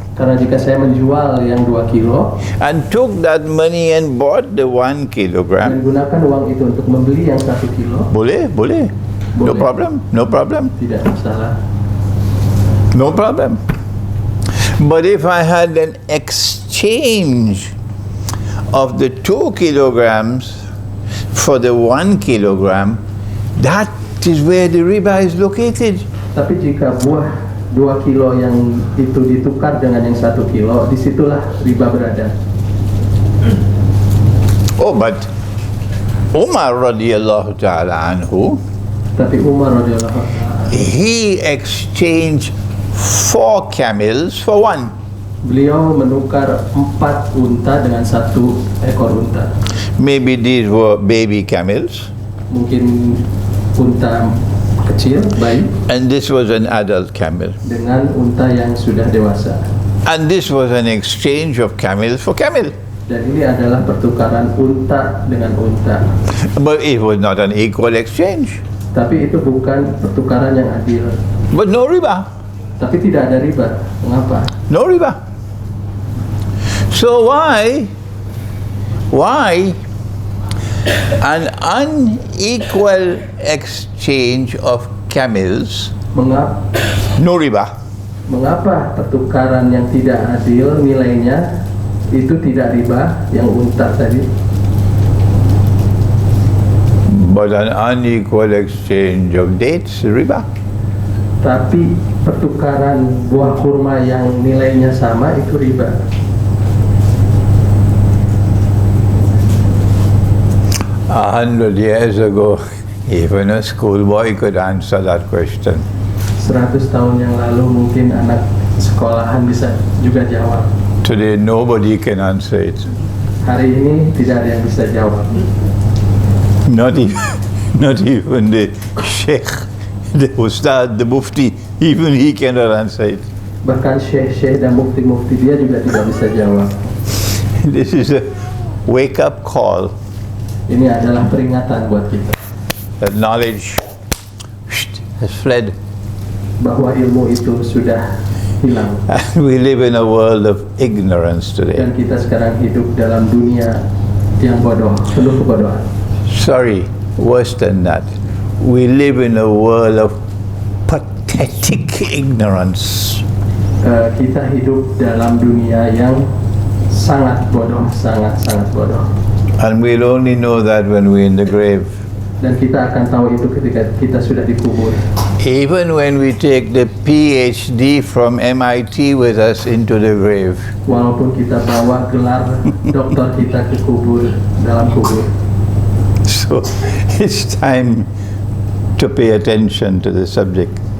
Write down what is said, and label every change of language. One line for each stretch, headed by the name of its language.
Indonesian: Karena jika saya menjual yang 2 kilo
English: and took that money and bought the 1 kilogram,
Indonesian: gunakan uang itu untuk membeli yang 1 kilo,
English: boleh. No problem.
Indonesian: tidak masalah.
English: No problem. But if I had an exchange of the 2 kilograms for the 1 kilogram, that is where the riba is located.
Indonesian: Tapi jika buah 2 kilo yang itu ditukar dengan yang 1 kilo, disitulah riba berada.
English: Oh, but Umar radiyallahu ta'ala anhu,
Indonesian: Tapi Umar radhiyallahu anhu,
English: he exchanged 4 camels for 1.
Indonesian: beliau menukar 4 unta dengan 1 ekor unta.
English: Maybe these were baby camels,
Indonesian: Mungkin unta kecil, bayi,
English: and this was an adult camel.
Indonesian: dengan unta yang sudah dewasa.
English: And this was an exchange of camel for camel.
Indonesian: Dan ini adalah pertukaran unta dengan unta.
English: But it was not an equal exchange.
Indonesian: Tapi itu bukan pertukaran yang adil.
English: But no riba.
Indonesian: Tapi tidak ada riba. Mengapa?
English: No riba. So why an unequal exchange of camels, no riba?
Indonesian: Mengapa pertukaran yang tidak adil nilainya itu tidak riba, yang unta tadi?
English: But an unequal exchange of dates, riba.
Indonesian: Tapi pertukaran buah kurma yang nilainya sama itu riba.
English: 100 years ago, even a schoolboy could answer that question.
Indonesian: 100 tahun yang lalu mungkin anak sekolahan bisa juga jawab.
English: Today, nobody can answer it.
Indonesian: Hari ini tidak ada yang bisa jawab.
English: Not even the Sheikh, the Ustad, the Mufti, even he cannot answer it.
Indonesian: Bahkan Syekh dan mufti dia juga tidak bisa jawab.
English: This is a wake-up call.
Indonesian: Ini adalah peringatan buat kita
English: That knowledge has fled.
Indonesian: bahwa ilmu itu sudah hilang.
English: And we live in a world of ignorance today.
Indonesian: Dan kita sekarang hidup dalam dunia yang bodoh, penuh kebodohan.
English: Sorry, worse than that. We live in a world of pathetic ignorance.
Indonesian: Kita hidup dalam dunia yang sangat bodoh, sangat bodoh.
English: And we'll only know that when we're in the grave.
Indonesian: Dan kita akan tahu itu ketika kita sudah dikubur.
English: Even when we take the PhD from MIT with us into the grave.
Indonesian: Walaupun kita bawa gelar doktor kita ke kubur, dalam kubur.
English: So it's time to pay attention to the subject.